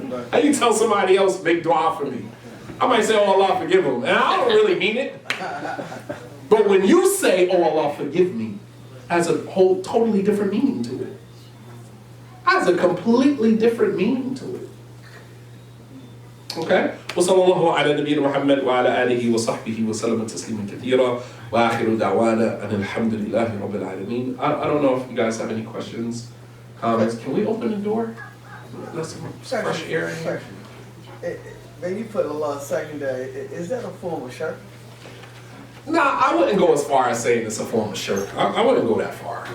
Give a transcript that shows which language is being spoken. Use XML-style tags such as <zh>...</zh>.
<en>How you tell somebody else, make dua for me? I might say, oh Allah, forgive him. And I don't really mean it. But when you say, oh Allah, forgive me, has a whole totally different meaning to it. Has a completely different meaning to it. Okay?</en> <ar>وصلى الله على نبينا محمد وعلى آله وصحبه وسلم تسليما كثيرا وآخر دعوانا أن الحمد لله رب العالمين.</ar> <en>I don't know if you guys have any questions, comments. Can we open the door? Let some fresh air in here. When you put Allah secondary, is that a form of shirk? Nah, I wouldn't go as far as saying it's a form of shirk. I wouldn't go that far.</en>